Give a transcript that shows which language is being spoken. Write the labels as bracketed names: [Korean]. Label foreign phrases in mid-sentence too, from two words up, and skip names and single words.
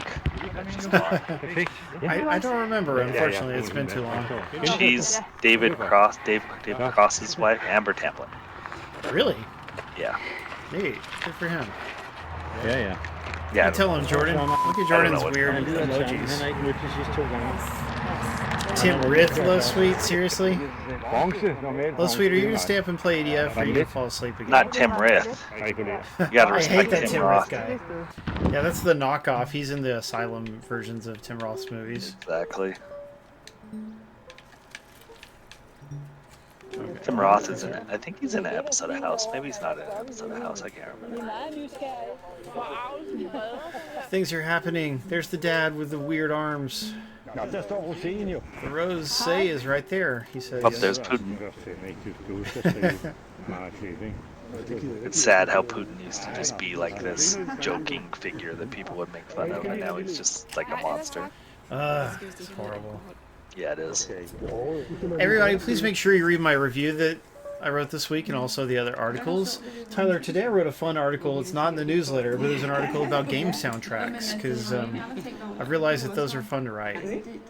[English] She's gone. I don't remember, unfortunately. It's been too long. She's David Cross's wife, Amber Tamplin. Really? Yeah. Hey, good for him. [Danish] Ja. [English] Yeah. You tell him, Jordan. Look at Jordan's what- weird [Danish] Han har [English] emojis. [Danish] ikke mødtes de sidste 2 gange. [English] Tim Rith, Low Sweet, seriously? [Danish] Bronze, normalt. [English] Low Sweet, are you gonna stay up and play EDF, or are you gonna fall asleep again? Not Tim Rith. [Danish] Regulær. [English] You gotta I respect hate that Tim Tim Roth. Roth guy. Yeah, that's the knockoff. He's in the Asylum versions of Tim Roth's movies. Exactly. Tim Roth is in it. I think he's in an episode of House. Maybe he's not in an episode of House. I can't remember. Things are happening. There's the dad with the weird arms. [Danish] Nå, der står Rosen jo. [English] The Rose Say is right there, he says. Oh, there's Putin. [Danish] Du skal skrive meget lidt, ikke? [English] It's sad how Putin used to just be like this joking figure that people would make fun of, and now he's just like a monster. It's horrible. Yeah, it is. Everybody, please make sure you read my review that I wrote this week and also the other articles. Tyler, today I wrote a fun article. It's not in the newsletter, but it was an article about game soundtracks, because I realized that those are fun to write.